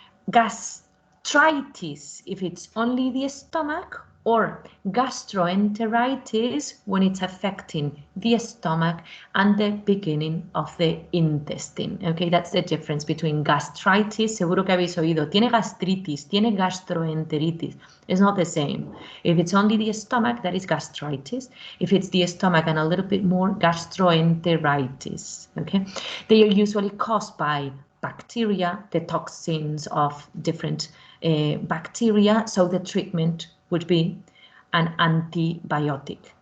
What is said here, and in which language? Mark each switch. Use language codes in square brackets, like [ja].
[en] Gastritis if it's only the stomach, or gastroenteritis when it's affecting the stomach and the beginning of the intestine. Okay, that's the difference between gastritis. [es] Seguro que habéis oído, tiene gastritis, tiene gastroenteritis. [en] It's not the same. If it's only the stomach, that is gastritis. If it's the stomach and a little bit more, gastroenteritis. Okay, they are usually caused by bacteria, the toxins of different bacteria, so the treatment would be an antibiotic.